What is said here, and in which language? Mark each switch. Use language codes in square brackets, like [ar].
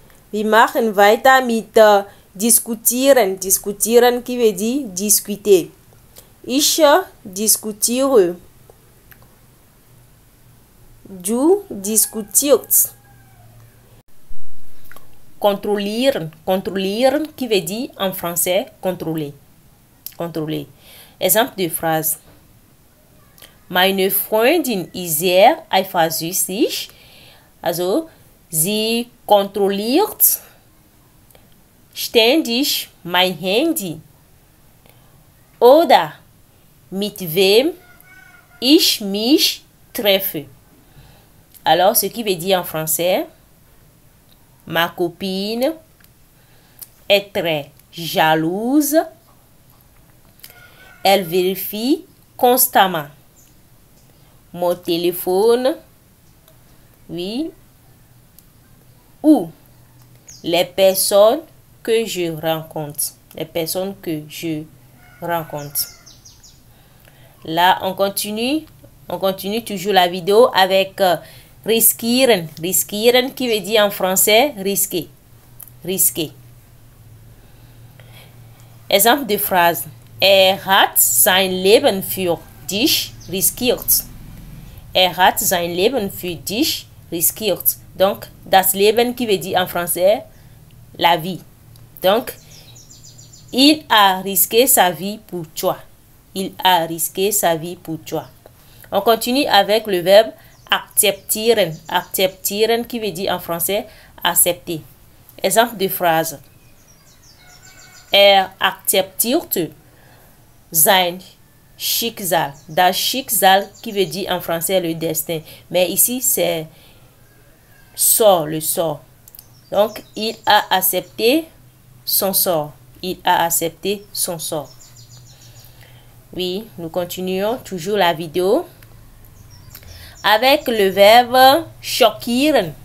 [de] Wir machen weiter mit diskutieren. [fr] Diskutieren qui veut dire discuter. [de] Ich diskutiere. Du diskutierst. [fr] Contrôlieren. Contrôlieren qui veut dire en français contrôler. Contrôler. Exemple de phrase. [de] Meine Freundin ist sehr eifersüchtig. Also, sie kontrolliert ständig mein Handy. Oder mit wem ich mich treffe. [fr] Alors, ce qui veut dire en français, ma copine est très jalouse. Elle vérifie constamment mon téléphone, oui, ou les personnes que je rencontre. Les personnes que je rencontre. Là, on continue toujours la vidéo avec riskieren. Riskieren qui veut dire en français risquer. Risquer. Exemple de phrase. [de] Hat sein Leben für dich riskiert. Hat sein Leben für dich riskiert. [fr] Donc, das Leben qui veut dire en français la vie. Donc, il a risqué sa vie pour toi. Il a risqué sa vie pour toi. On continue avec le verbe akzeptieren. Akzeptieren qui veut dire en français accepter. Exemple de phrase. [de] Akzeptierte sein Schicksal. [fr] Das Schicksal qui veut dire en français le destin. Mais ici, c'est sort, le sort. Donc, il a accepté son sort. Il a accepté son sort. Oui, nous continuons toujours la vidéo avec le verbe schockieren.